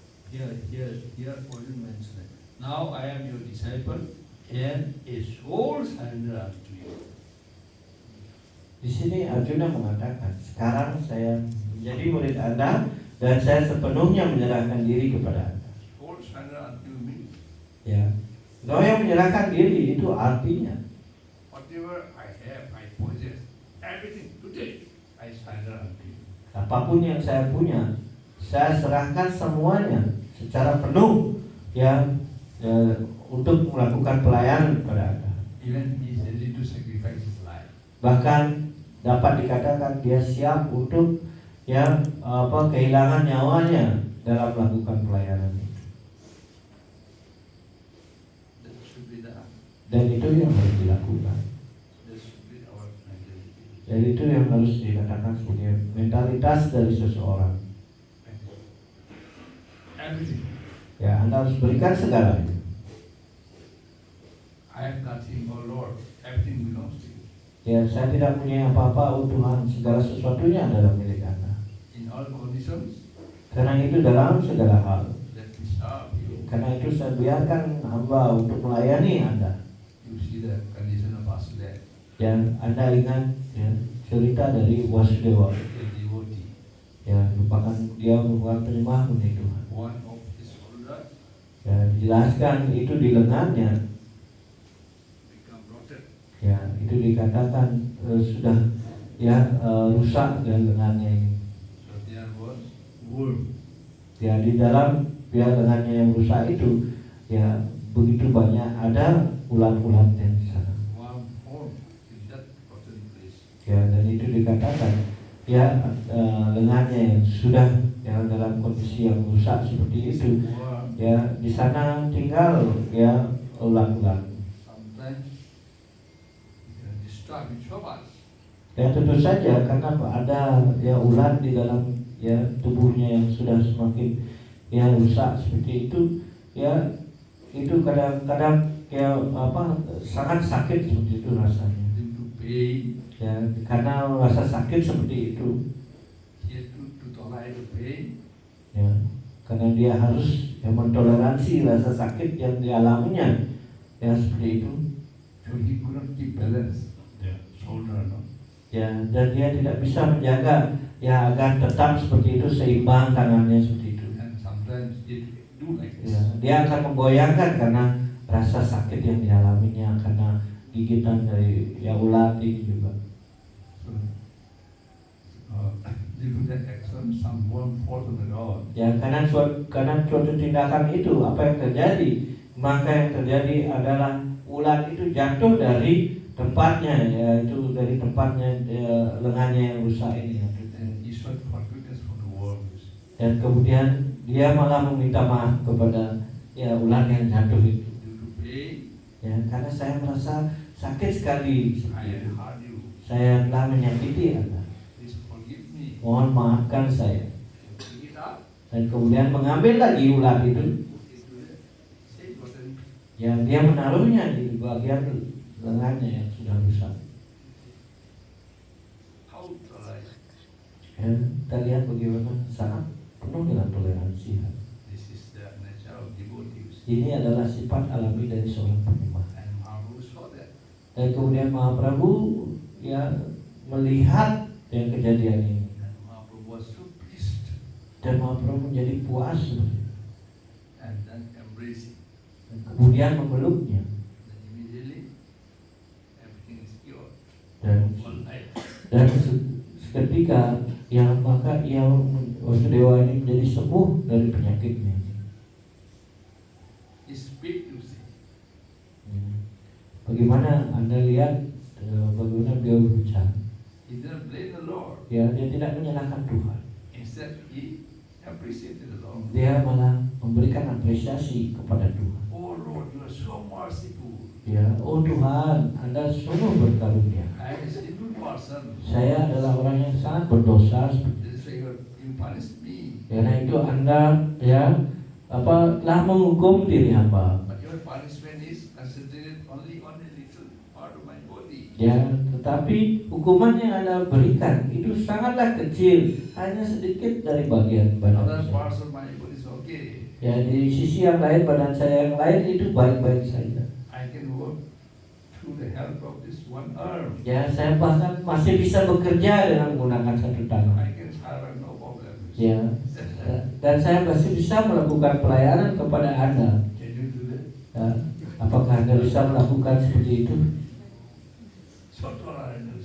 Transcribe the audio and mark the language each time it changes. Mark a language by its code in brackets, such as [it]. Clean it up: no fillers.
[en] Here Arjuna mentioned, now I am your disciple and a soul surrender unto you. [id] Di sini Arjuna mengatakan, sekarang saya menjadi murid Anda dan saya sepenuhnya menyerahkan diri kepada Anda. [en] Soul surrender unto me. [id] Ya, kalau yang menyerahkan diri itu artinya [en] Whatever I have, I possess, everything today I surrender unto you. [id] apapun yang saya punya, saya serahkan semuanya secara penuh ya, untuk melakukan pelayanan kepada Anda. [en] Even he is ready to sacrifice his life. [id] Bahkan dapat dikatakan dia siap untuk ya kehilangan nyawanya dalam melakukan pelayanan itu. [en] That should be the [id] Dan itu yang harus dilakukan. [en] that should be our mentality. [id] Jadi itu yang harus dikatakan sebagai mentalitas dari seseorang. [en] Everything. [id] Ya, Anda harus berikan segalanya. [en] I have nothing, oh Lord. Everything belongs to you. [id] Ya, saya tidak punya apa-apa, oh Tuhan, segala sesuatunya adalah milik Anda. [en] In all conditions, [id] Karena itu dalam segala hal. [en] let me serve you. [id] Karena itu saya biarkan hamba untuk melayani Anda. [en] You see the condition of Vasudeva, [id] Dan Anda ingat ya, cerita dari Wasudeva. [en] a devotee. [id] Ya, merupakan dia merupakan penyembah murni Tuhan. [en] One of his shoulders [id] Ya, dijelaskan itu di lengannya. [en] become rotten. [id] Ya, itu dikatakan sudah ya rusak dan lengannya ini. [en] So there was worm. [id] Ya, di dalam ya lengannya yang rusak itu ya begitu banyak ada ulat-ulatnya di sana. [en] One form in that rotten place. [id] Ya, dan itu dikatakan ya lengannya yang sudah ya dalam kondisi yang rusak seperti itu. [en] Worm, [id] Ya, di sana tinggal ya ulat-ulat. [en] sometimes disturb so much. [id] Ya, tentu saja karena ada ya ulat di dalam ya tubuhnya yang sudah semakin ya rusak seperti itu, ya itu kadang-kadang ya apa sangat sakit seperti itu rasanya. [en] Due to pain, [id] Ya, karena rasa sakit seperti itu, [en] he had to tolerate the pain. [id] ya karena dia harus ya mentoleransi rasa sakit yang dialaminya, ya seperti itu. [en] So he could not keep balance the shoulder, no? [id] Ya, dan dia tidak bisa menjaga ya agar tetap seperti itu seimbang tangannya seperti itu. [en] And sometimes it do like this. [id] Ya, dia akan menggoyangkan karena rasa sakit yang dialaminya karena gigitan dari ya ulat ini juga. [en] So, due to that action, some worm falls on the ground. [id] Ya, karena suatu tindakan itu apa yang terjadi? Maka yang terjadi adalah ulat itu jatuh dari tempatnya, yaitu dari tempatnya lengannya yang rusak ini. [en] And he sought forgiveness from the worms. [id] Dan kemudian dia malah meminta maaf kepada ya ulat yang jatuh itu. [en] Due to pain, [id] Ya, karena saya merasa sakit sekali. [en] I have hurt you. [id] Saya telah menyakiti Anda. [en] Please forgive me. [id] Mohon maafkan saya. [en] Pick it up. [id] Dan kemudian mengambil lagi ulat itu. [en] Put it to the same button. [id] Ya, dia menaruhnya di bagian lengannya yang sudah rusak. [en] How to like [id] Ya, kita lihat bagaimana sangat penuh dengan toleransi. [en] this is the nature of devotees. [id] Ini adalah sifat alami dari seorang penyembah. [en] And Mahaprabhu saw that. [id] Dan kemudian Mahaprabhu ya melihat yang kejadian ini. [en] And Mahaprabhu was so pleased. [id] Dan Mahaprabhu menjadi puas [en] And then embracing. [id] dan kemudian memeluknya. [en] Then immediately everything is cured. [id] Dan [en] All right. [id] dan seketika ya maka ia Wasudewa ini menjadi sembuh dari penyakitnya. [en] It's big to see. [id] Bagaimana Anda lihat bagaimana beliau berbicara? [en] He didn't blame the Lord. [id] Ya, dia tidak menyalahkan Tuhan. [en] Instead, he appreciated the Lord. [id] Dia malah memberikan apresiasi kepada Tuhan. [en] Oh Lord, you are so merciful. [id] Ya, oh Tuhan, Anda sungguh berkarunia. [en] I am a sinful person. [id] Saya adalah orang yang sangat berdosa. [en] That's why you punish me. [id] Karena itu Anda ya telah menghukum diri hamba. [en] But your punishment is concentrated only on a little part of my body. [id] Ya, tetapi hukuman yang Anda berikan itu sangatlah kecil, hanya sedikit dari bagian badan [en] Other [id] saya. [en] parts of my body is okay. [id] Ya, di sisi yang lain badan saya yang lain itu baik-baik saja. [en] I can work through the help of this one arm. [id] Ya, saya bahkan masih bisa bekerja dengan menggunakan satu tangan. [en] I can serve no problem. [id] Ya, dan saya masih bisa melakukan pelayanan kepada Anda. [en] Can you do that? [id] Ya, apakah Anda bisa melakukan seperti itu? [en] So tolerant.